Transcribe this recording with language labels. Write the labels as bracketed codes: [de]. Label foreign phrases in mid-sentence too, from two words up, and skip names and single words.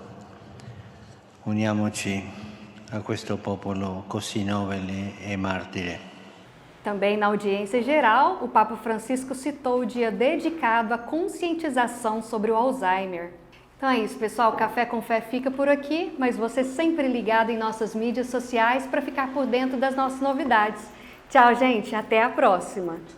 [it] Uniamoci a questo popolo così nobile e martire. [pt] Também na audiência geral, o Papa Francisco citou o dia dedicado à conscientização sobre o Alzheimer. Então é isso, pessoal. O Café com Fé fica por aqui, mas você sempre ligado em nossas mídias sociais para ficar por dentro das nossas novidades. Tchau, gente. Até a próxima.